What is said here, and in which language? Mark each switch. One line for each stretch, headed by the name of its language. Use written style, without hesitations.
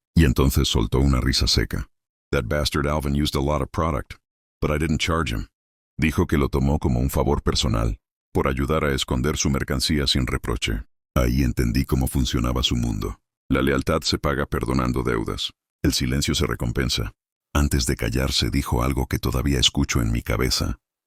Spanish: Y entonces soltó una risa seca.
English: "That bastard Alvin used a lot of product, but I didn't charge him."
Spanish: Dijo que lo tomó como un favor personal, por ayudar a esconder su mercancía sin reproche. Ahí entendí cómo funcionaba su mundo. La lealtad se paga perdonando deudas. El silencio se recompensa. Antes de callarse dijo algo que todavía escucho en mi cabeza.